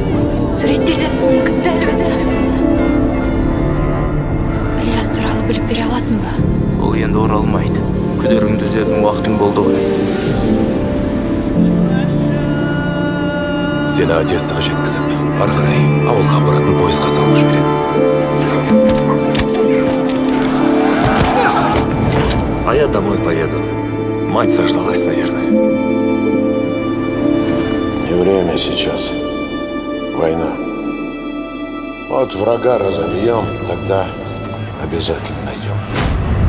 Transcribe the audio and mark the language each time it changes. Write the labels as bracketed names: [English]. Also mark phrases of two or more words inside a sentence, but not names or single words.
[Kazakh] Суреттерде сол мүмкін дәл өзі. Ілияс туралы біліп бере аласың ба? Ол енді оралмайды. Күдеріңді үзетін уақытың болды ғой. Сені Одессаға жеткізіп, ары қарай ауылға баратын пойызға салып жібереді. [Russian] А я домой поеду. Мать заждалась, наверное. Не время сейчас. Война. Вот врага разобьем, тогда обязательно найдем.